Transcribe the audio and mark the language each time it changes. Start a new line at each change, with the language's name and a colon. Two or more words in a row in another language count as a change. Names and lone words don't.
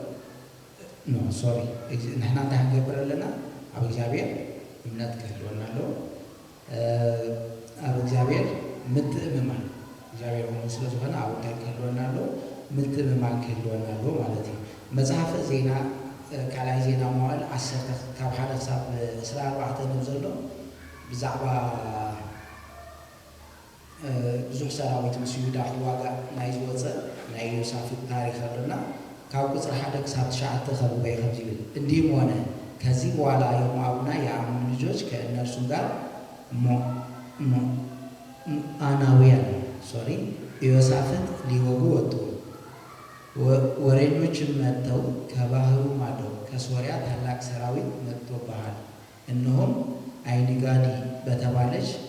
Tigrinya: ንሕና እንታይ ክንገብር ኣለና ኣብ እግዚአብሔር እምነት ክህልወና ኣሎ ኣብ እግዚአብሔር ምትእምማን እግዚአብሔር ሆኖ ስለ ዝኾነ ኣብ እንታይ ክህልወና ኣሎ ምትእምማን ክህልወና ኣሎ ማለት እዩ። መፅሓፈ ዜና ካልኣይ ዜና መዋዕል 10 ካብ 1 ክሳብ 24 ነው ዘሎ ብዛዕባ ብዙሕ ሰራዊት ምስ ይሁዳ ክዋጋእ ናይ ዝወፀ ናይ ዮሳፍጥ ታሪክ ኣለና ካብ ቁፅሪ 1 ክሳብ 9 ከብበይ ከም ዝብል
Amharic: እንዲህም ሆነ ከዚህ በኋላ የሞዓብና የአሞን ልጆች ከእነርሱም ጋር አናውያን ኢዮሳፍጥ ሊወጉ ወጡ። ወሬኞችም መጥተው ከባህሩ ማዶ ከሶርያ ታላቅ ሰራዊት መጥቶብሃል፣ እነሆም አይንጋዲ በተባለች